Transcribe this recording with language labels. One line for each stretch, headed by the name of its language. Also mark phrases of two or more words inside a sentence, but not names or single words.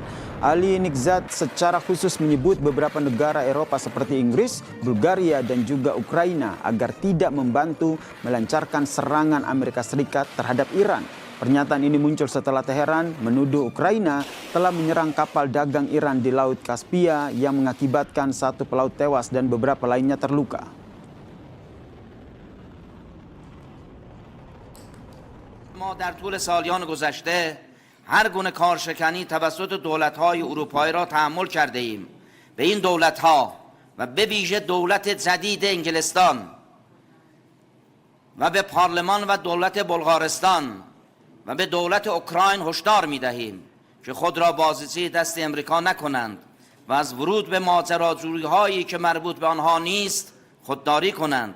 Indonesian: Ali Nikzat secara khusus menyebut beberapa negara Eropa seperti Inggris, Bulgaria, dan juga Ukraina agar tidak membantu melancarkan serangan Amerika Serikat terhadap Iran. Pernyataan ini muncul setelah Teheran menuduh Ukraina telah menyerang kapal dagang Iran di Laut Kaspia yang mengakibatkan satu pelaut tewas dan beberapa lainnya terluka.
Persian: ما در طول سالیان گذشته هر گونه کارشکنی توسط دولت‌های اروپایی را تحمل کرده ایم. به این دولت‌ها و به ویژه دولت جدید انگلستان و به پارلمان و دولت بلغارستان و به دولت اوکراین هشدار می‌دهیم که خود را بازیچه دست امریکا نکنند و از ورود به ماجراجویی‌هایی که مربوط به آنها نیست خودداری کنند.